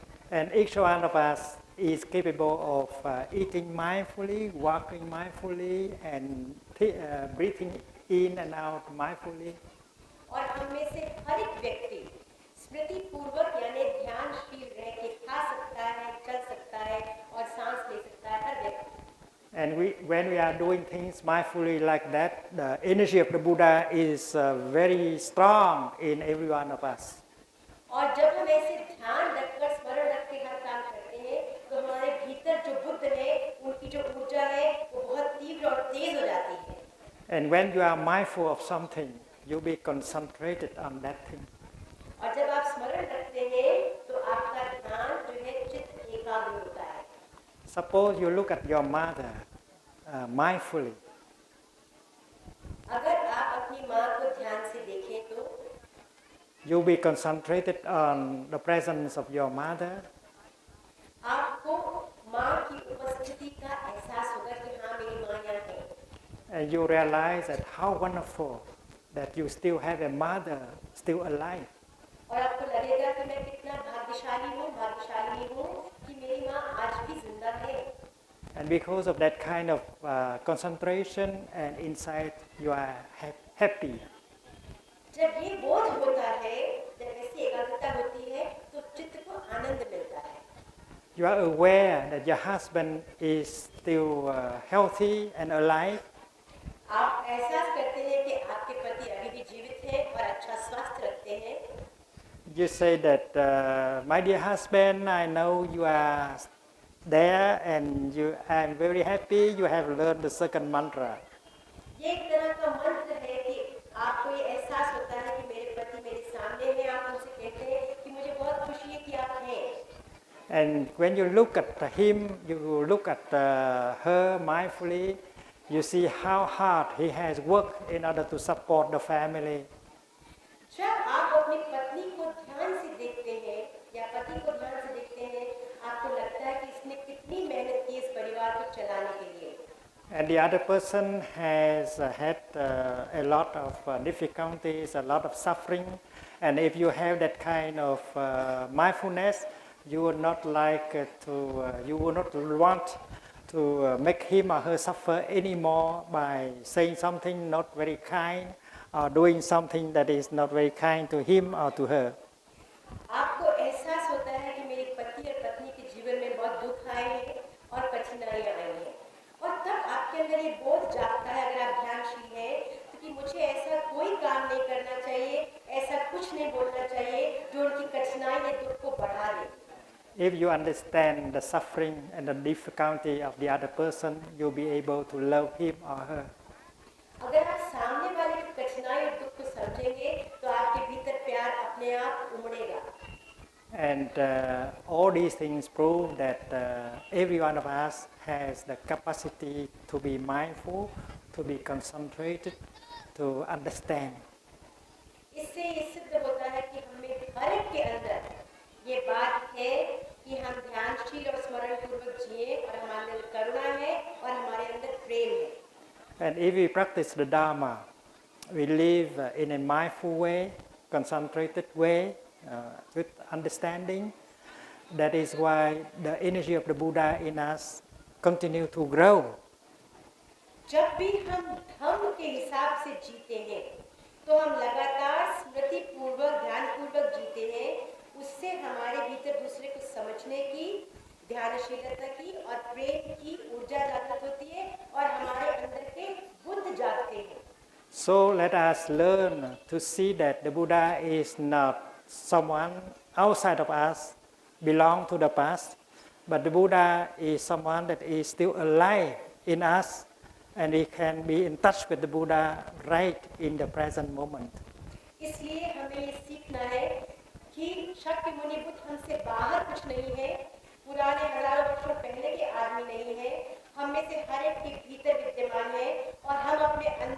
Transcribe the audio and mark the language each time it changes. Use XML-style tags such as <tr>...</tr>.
<en>And each one of us is capable of eating mindfully, walking mindfully, and breathing in and out mindfully.</en> <hi>और हम में से हर एक व्यक्ति स्मृति पूर्वक यानी ध्यानशील रह के खा सकता है, चल सकता है और सांस ले सकता है, हर व्यक्ति.</hi> <en>And when we are doing things mindfully like that, the energy of the Buddha is very strong in every one of us.</en> <hi>और जब हम ऐसे ध्यान रखकर स्मरण रख के हर काम करते हैं, तो हमारे भीतर जो बुद्ध है, उनकी जो ऊर्जा है, वो बहुत तीव्र और तेज हो जाती है.</hi> <en>And when you are mindful of something, you be concentrated on that thing.</en> <hi>और जब आप स्मरण रखते हैं, तो आपका ध्यान जो है चित्त एकाग्र होता है.</hi> <en>Suppose you look at your mother mindfully.</en> <hi>अगर आप अपनी माँ को ध्यान से देखें तो</hi> <en>you'll be concentrated on the presence of your mother.</en> <hi>आपको माँ की उपस्थिति का एहसास होगा कि हाँ मेरी माँ यहाँ है.</hi> <en>And you realize that how wonderful that you still have a mother still alive.</en> <hi>और आपको लगेगा कि मैं कितना भाग्यशाली हूँ कि मेरी माँ आज भी जिंदा है.</hi> <en>And because of that kind of concentration and insight, you are happy.</en> <hi>जब ये बोध होता है, जब ऐसी एकाग्रता होती है, तो चित्त को आनंद मिलता है.</hi> <en>You are aware that your husband is still healthy and alive.</en> <hi>आप एहसास करते हैं कि आपके पति अभी भी जीवित हैं और अच्छा स्वास्थ्य रखते हैं.</hi> <en>You say that, my dear husband, I know you are there and I am very happy you have learned the second mantra.</en> <hi>ये एक तरह का मंत्र है कि आपको ये एहसास होता है कि मेरे पति मेरे सामने हैं. आप उनसे कहते हैं कि मुझे बहुत खुशी है कि आप हैं.</hi> <en>And when you look at him, you look at her mindfully, you see how hard he has worked in order to support the family.</en> <hi>जब आप अपनी पत्नी को ध्यान से देखते हैं या पति को ध्यान से देखते हैं, आपको लगता है कि इसने कितनी मेहनत की इस परिवार को चलाने के लिए.</hi> <en>And the other person has had a lot of difficulties, a lot of suffering. And if you have that kind of mindfulness, you would not you would not want to make him or her suffer anymore by saying something not very kind or doing something that is not very kind to him or to her.</en> <hi>आपको एहसास होता है कि मेरे पति और पत्नी के जीवन में बहुत दुख आए हैं और कठिनाइयां आई हैं. और तब आपके अंदर ये बोध जागता है, अगर आप ध्यानशील हैं, तो कि मुझे ऐसा कोई काम नहीं करना चाहिए, ऐसा कुछ नहीं बोलना चाहिए जो उनकी कठिनाई या दुख को बढ़ा दे.</hi> <en>If you understand the suffering and the difficulty of the other person, you'll be able to love him or her.</en> <hi>अगर आप सामने वाले की कठिनाई और दुख को समझेंगे, तो आपके भीतर प्यार अपने आप उमड़ेगा.</hi> <en>And all these things prove that every one of us has the capacity to be mindful, to be concentrated, to understand.</en> <hi>इससे ये सिद्ध होता है कि हमें हर एक के अंदर ये बात है कि हम ध्यानशील और स्मरण पूर्वक जिए और हमारे अंदर करुणा है और हमारे अंदर प्रेम है.</hi> <en>And if we practice the Dharma, we live in a mindful way, concentrated way, with understanding. That is why the energy of the Buddha in us continue to grow.</en> <hi>जब भी हम धम्म के हिसाब से जीते हैं, तो हम लगातार स्मृति पूर्वक ध्यान पूर्वक जीते हैं. उससे हमारे भीतर दूसरे को समझने की, ध्यानशीलता की और प्रेम की ऊर्जा जागृत होती है और हमारे अंदर के बुद्ध जागते हैं.</hi> <en>So let us learn to see that the Buddha is not someone outside of us, belong to the past, but the Buddha is someone that is still alive in us, and we can be in touch with the Buddha right in the present moment.</en> <hi>इसलिए हमें ये सीखना है कि शाक्य मुनि बुद्ध हमसे बाहर कुछ नहीं है, पुराने हजारों वर्षों पहले के आदमी नहीं है, हम में से हर एक के भीतर विद्यमान है और हम अपने</hi>